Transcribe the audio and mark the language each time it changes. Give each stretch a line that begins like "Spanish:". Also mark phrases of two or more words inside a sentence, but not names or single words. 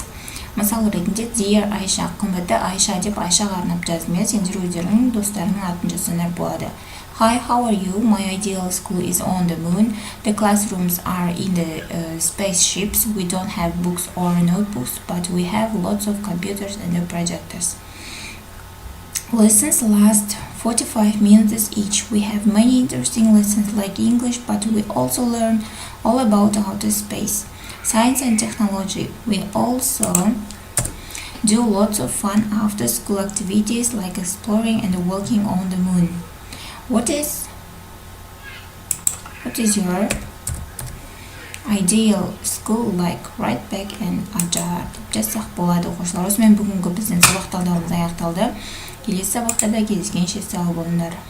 Kazakh: Мысалы ретінде Dear Айша, қымбатты Айша деп Айшаға арнап жаздым. Сендер өздерінің достарының атын жазсаңдар болады.
English: Hi, how are you? My ideal school is on the moon. The classrooms are in the spaceships. We don't have books or notebooks, but we have lots of computers and projectors. Lessons last 45 minutes each. We have many interesting lessons like English, but we also learn all about outer space, science and technology. We also do lots of fun after-school activities like exploring and walking on the moon. What is your ideal school like? Write back and adjust.
Kazakh: Жазсақ болады оқушылар. Осымен бүгінгі біздің сабақ талдауымыз аяқталды. Келесі сабақтарда кездескенше сау болыңдар.